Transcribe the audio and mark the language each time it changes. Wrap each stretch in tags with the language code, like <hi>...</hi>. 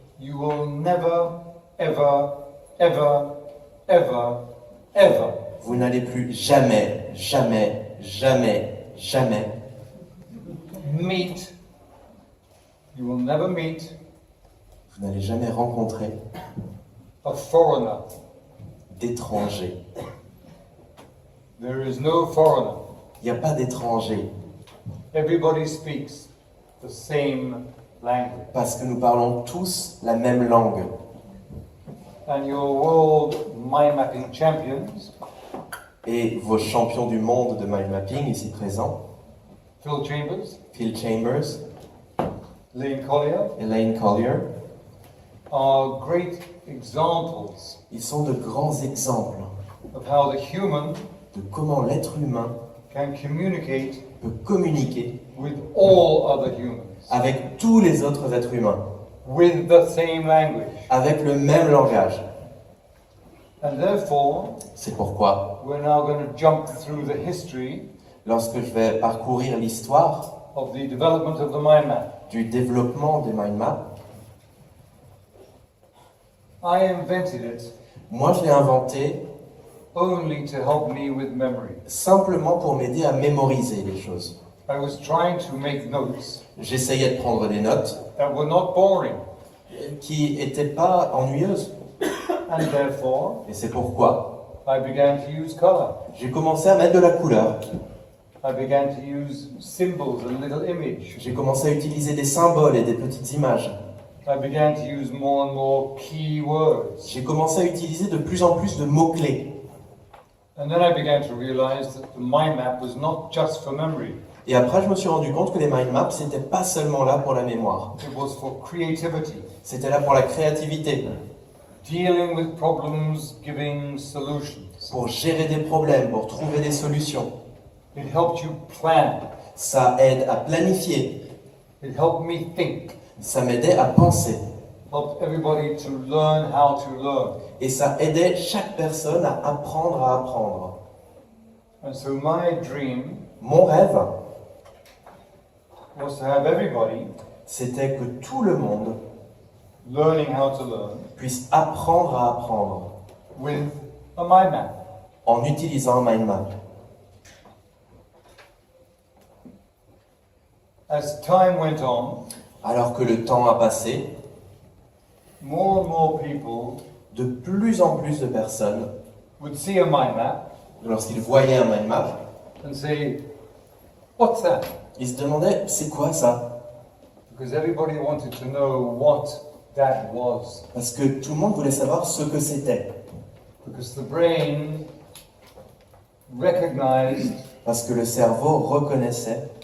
<en>you will never, ever, ever, ever, ever</en> <fr>vous n'allez plus jamais, jamais, jamais, jamais</fr> <en>meet, you will never meet</en> <fr>vous n'allez jamais rencontrer</fr> <en>a foreigner.</en> <fr>d'étrangers.</fr> <en>There is no foreigner.</en> <fr>Il n'y a pas d'étrangers,</fr> <en>Everybody speaks the same language.</en> <fr>parce que nous parlons tous la même langue.</fr> <en>And your world mind mapping champions,</en> <fr>Et vos champions du monde de mind mapping ici présents,</fr> <en>Phil Chambers,</en> <fr>Phil Chambers,</fr> <en>Lane Collier,</en> <fr>Elaine Collier,</fr> <en>are great examples</en> <fr>ils sont de grands exemples</fr> <en>of how the human</en> <fr>de comment l'être humain</fr> <en>can communicate</en> <fr>peut communiquer</fr> <en>with all other humans</en> <fr>avec tous les autres êtres humains,</fr> <en>with the same language.</en> <fr>avec le même langage.</fr> <en>And therefore,</en> <fr>C'est pourquoi,</fr> <en>we're now going to jump through the history</en> <fr>lorsque je vais parcourir l'histoire</fr> <en>of the development of the mind map.</en> <fr>du développement des mind maps,</fr> <en>I invented it</en> <fr>moi je l'ai inventé</fr> <en>only to help me with memory.</en> <fr>simplement pour m'aider à mémoriser les choses.</fr> <en>I was trying to make notes</en> <fr>J'essayais de prendre des notes</fr> <en>that were not boring,</en> <fr>qui n'étaient pas ennuyeuses.</fr> <en>and therefore</en> <fr>Et c'est pourquoi</fr> <en>I began to use color.</en> <fr>j'ai commencé à mettre de la couleur.</fr> <en>I began to use symbols and little images.</en> <fr>J'ai commencé à utiliser des symboles et des petites images.</fr> <en>I began to use more and more key words.</en> <fr>j'ai commencé à utiliser de plus en plus de mots-clés.</fr> <en>And then I began to realize that the mind map was not just for memory.</en> <fr>Et après, je me suis rendu compte que les mind maps, c'était pas seulement là pour la mémoire.</fr> <en>It was for creativity,</en> <fr>C'était là pour la créativité,</fr> <en>dealing with problems, giving solutions.</en> <fr>pour gérer des problèmes, pour trouver des solutions.</fr> <en>It helped you plan.</en> <fr>Ça aide à planifier,</fr> <en>It helped me think.</en> <fr>ça m'aidait à penser.</fr> <en>Helped everybody to learn how to learn.</en> <fr>Et ça aidait chaque personne à apprendre.</fr> <en>And so my dream</en> <fr>Mon rêve,</fr> <en>was to have everybody</en> <fr>c'était que tout le monde</fr> <en>learning how to learn</en> <fr>puisse apprendre à apprendre</fr> <en>with a mind map.</en> <fr>en utilisant un mind map.</fr> <en>As time went on,</en> <fr>Alors que le temps a passé,</fr> <en>more and more people</en> <fr>de plus en plus de personnes,</fr> <en>would see a mind map</en> <fr>lorsqu'ils voyaient un mind map,</fr> <en>and say, "What's that?"</en> <fr>ils se demandaient c'est quoi ça?</fr> <en>Because everybody wanted to know what that was.</en> <fr>Parce que tout le monde voulait savoir ce que c'était.</fr> <en>Because the brain recognized,</en> <fr>Parce que le cerveau reconnaissait</fr>